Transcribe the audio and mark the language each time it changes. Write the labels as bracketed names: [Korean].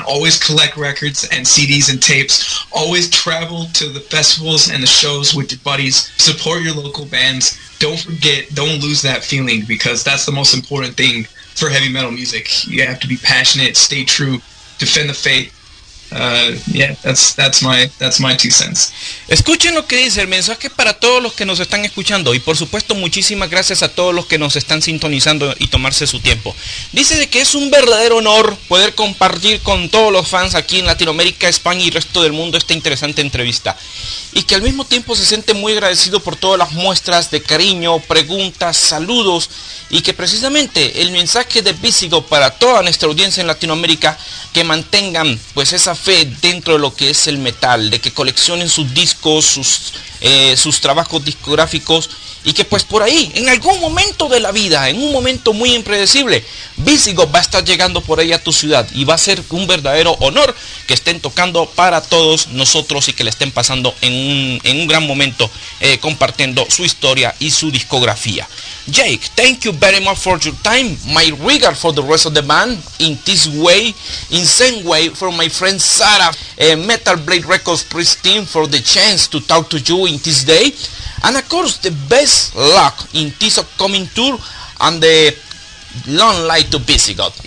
[English] Always collect records and CDs and tapes. Always travel to the festivals and the shows with your buddies. Support your local bands. Don't lose that feeling, because that's the most important thing for heavy metal music. You have to be passionate, stay true, defend the faith. That's my 2 cents. [Spanish] Escuchen lo que dice el mensaje para todos los que nos están escuchando, y por supuesto muchísimas gracias a todos los que nos están sintonizando y tomarse su tiempo. Dice de que es un verdadero honor poder compartir con todos los fans aquí en Latinoamérica, España y el resto del mundo esta interesante entrevista, y que al mismo tiempo se siente muy agradecido por todas las muestras de cariño, preguntas, saludos, y que precisamente el mensaje de Visigoth para toda nuestra audiencia en Latinoamérica, que mantengan pues esa fe dentro de lo que es el metal, de que coleccionen sus discos, sus trabajos discográficos, y que pues por ahí, en algún momento de la vida, en un momento muy impredecible, Visigoth va a estar llegando por ahí a tu ciudad, y va a ser un verdadero honor que estén tocando para todos nosotros y que le estén pasando en un gran momento, compartiendo su historia y su discografía. [English] Jake, thank you very much for your time. My regard for the rest of the band in this way. In same way for my friend Sarah, Metal Blade Records Press team, for the chance to talk to you in this day. And of course, the best luck in this upcoming tour, and the long life to Visigoth.